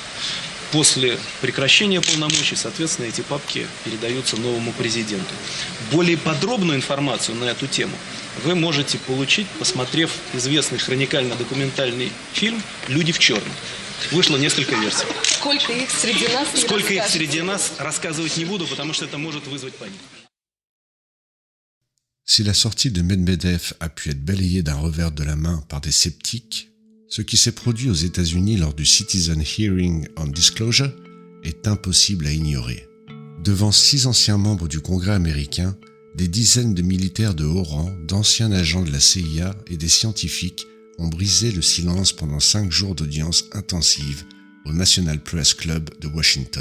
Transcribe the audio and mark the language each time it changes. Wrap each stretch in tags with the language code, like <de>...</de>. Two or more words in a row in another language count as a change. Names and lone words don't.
<ru>После прекращения полномочий, соответственно, эти папки передаются новому президенту. Более подробную информацию на эту тему вы можете получить, посмотрев известный хроникально-документальный фильм «Люди в черном». Вышло несколько версий. Сколько их среди нас? Сколько их среди нас, рассказывать не буду, потому что это может вызвать панику.</ru> <fr>Si la sortie de Medvedev a pu être balayée d'un revers de la main par des sceptiques, ce qui s'est produit aux États-Unis lors du Citizen Hearing on Disclosure est impossible à ignorer. Devant 6 anciens membres du Congrès américain, des dizaines de militaires de haut rang, d'anciens agents de la CIA et des scientifiques ont brisé le silence pendant 5 jours d'audience intensive au National Press Club de Washington.</fr>